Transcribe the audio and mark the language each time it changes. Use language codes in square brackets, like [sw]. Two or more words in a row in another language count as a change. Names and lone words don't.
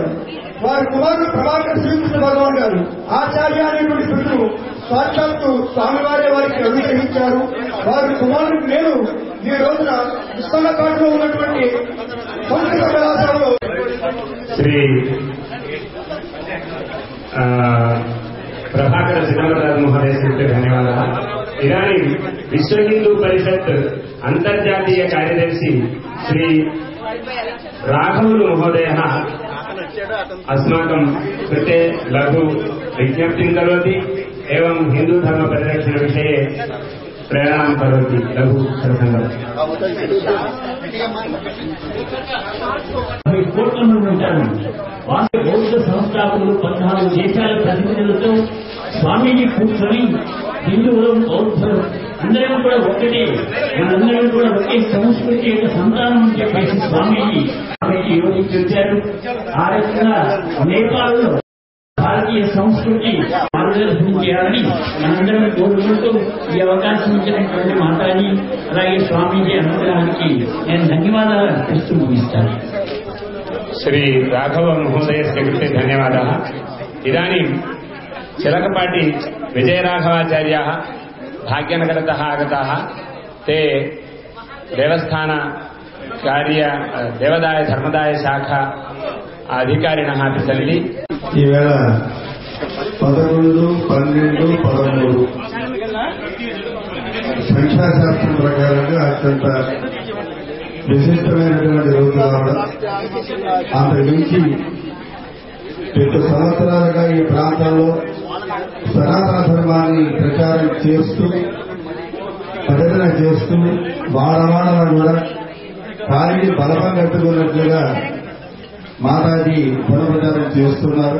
[te] వారి కుమారుడు ప్రభాకర శ్రీకృష్ణ భగవాన్ గారు ఆచార్య అనేటువంటి బిరుదును సాక్షాత్తు స్వామివారే వారికి అనుగ్రహించారు. వారి కుమారుడికి నేను ఈ రోజున విశ్వనాథ్లో ఉన్నటువంటి సంస్కృత కళాశాలలో [sa] శ్రీ ప్రభాకర చిదంబరరాజు మహోదయ कृते धन्यवादः. इदानीं विश्व हिंदू परिषत् अंतर्जातीय कार्यदर्शी श्री राघवलु महोदयः अस्माकं कृते लघु विज्ञप्तिं करोति एवं हिंदू धर्म परिरक्षण विषये प्रेरणां करोति. लघु प्रसंगम्. [te] కోట్ల మంది ఉంటారు. వారి బౌద్ధ సంస్థాపకులు 14 దేశాల ప్రతినిధులతో స్వామీజీ కూర్చొని హిందువులు, బౌద్ధులు అందరం కూడా ఒకటి, మనందరం కూడా ఒకే సంస్కృతి యొక్క సంతానం అని చెప్పేసి స్వామీజీ యోచించారు. ఆ రకంగా నేపాల్లో భారతీయ సంస్కృతి మార్గదర్శనం చేయాలని మనందరం కోరుకుంటూ ఈ అవకాశం ఇచ్చినటువంటి మాతాజీ అలాగే స్వామీజీ అనుగ్రహానికి నేను ధన్యవాదాలు అర్పిస్తూ ముగిస్తాను. [sa] श्री राघव महोदयस्य कृते धन्यवादाः. इदानीं चिलकपाटी विजयराघवाचार्याः भाग्यनगरतः आगताः. ते देवदाय धर्मदाय शाखा अधिकारिणः अपि सन्ति. [te] ఈవేళ 11, 12, 13 సంఖ్యాశాస్త్రం ప్రకారంగా అత్యంత విశిష్టమైనటువంటి రోజు కావడం, అంతకుమించి 2 సంవత్సరాలుగా ఈ ప్రాంతంలో సనాతన ధర్మాన్ని ప్రచారం చేస్తూ ప్రకటన చేస్తూ వాడవాడలా కూడా కాలిని బలపం కట్టుకున్నట్లుగా మాతాజీ పునఃప్రచారం చేస్తున్నారు.